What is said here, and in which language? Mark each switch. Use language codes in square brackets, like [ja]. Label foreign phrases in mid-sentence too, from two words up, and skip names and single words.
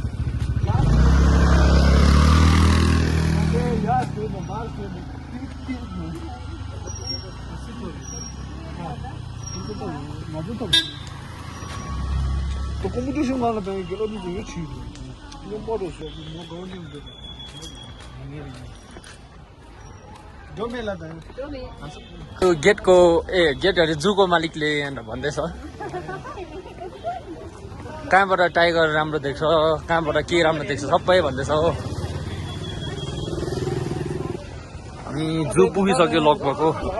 [id] Oke, ya tuh nomor tuh. Itu tuh, maju tuh. Tuh competition mana tuh? Kalau di sini sih, ini baru sih, mau kau nih udah. [ne] गेटको गेट अरे जूको मालिकले भन्दैछ कहाँबाट टाइगर राम्रो देख्छ, कहाँबाट के राम्रो देख्छ सबै भन्दैछ हो। हामी जू पुगिसक्यो लगभग हो।